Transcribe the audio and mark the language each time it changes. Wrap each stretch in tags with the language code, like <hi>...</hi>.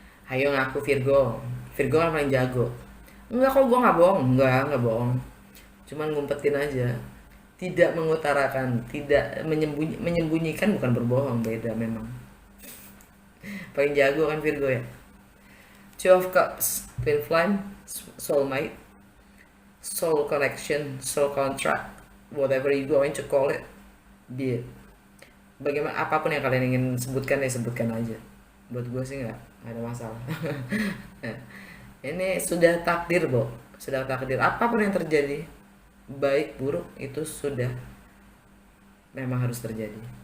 <id>Ayo ngaku Virgo. Virgo kan paling jago. Enggak kok, gue nggak bohong. Enggak bohong. Cuman ngumpetin aja. Tidak mengutarakan, tidak menyembunyikan, bukan berbohong, beda memang. Paling jago kan Virgo, ya.</id> <en>Two of Cups, Twin Flame, soulmate, soul connection, soul contract, whatever you going to call it, be it.</en> <id>Bagaimana, apapun yang kalian ingin sebutkan, ya sebutkan aja. Buat gue sih nggak ada masalah. Ini sudah takdir, Bo. Sudah takdir. Apapun yang terjadi, baik buruk, itu sudah memang harus terjadi.</id>